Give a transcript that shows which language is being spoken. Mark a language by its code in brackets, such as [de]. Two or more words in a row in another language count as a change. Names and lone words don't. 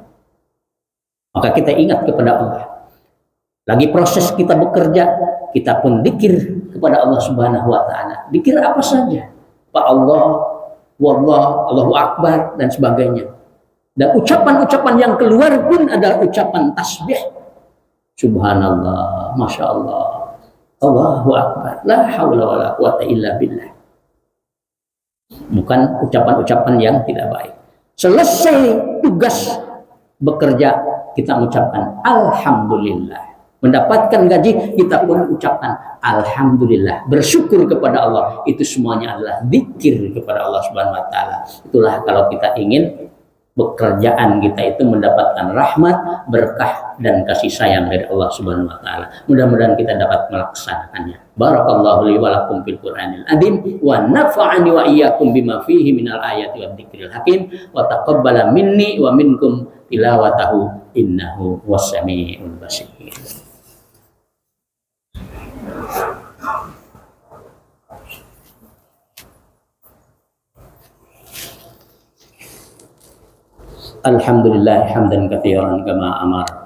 [id] Maka kita ingat kepada Allah. Lagi proses kita bekerja, kita pun zikir kepada Allah [ar] سبحانه وتعالى. [id] Zikir apa saja? [ar] Pak الله، والله، الله أكبر, [id] dan sebagainya. Dan ucapan-ucapan yang keluar pun adalah ucapan tasbih. [ar] سبحان الله، ما شاء الله, الله أكبر، لا حول ولا قوة إلا بالله. [id] Bukan ucapan-ucapan yang tidak baik. Selesai tugas bekerja, kita mengucapkan Alhamdulillah. Mendapatkan gaji, kita pun ucapkan Alhamdulillah. Bersyukur kepada Allah. Itu semuanya adalah zikir kepada Allah [ar] سبحانه وتعالى. [id] Itulah kalau kita ingin pekerjaan kita itu mendapatkan rahmat, berkah, dan kasih sayang dari Allah [ar] سبحانه وتعالى. [id] Mudah-mudahan kita dapat melaksanakannya. [ar] بارك الله لي ولكم في القرآن العظيم ونفعني وإياكم بما فيه من الآيات والذكر الحكيم وتقبل مني ومنكم تلاوته إنه السميع البصير. الحمد لله حمدا كثيرا كما أمر.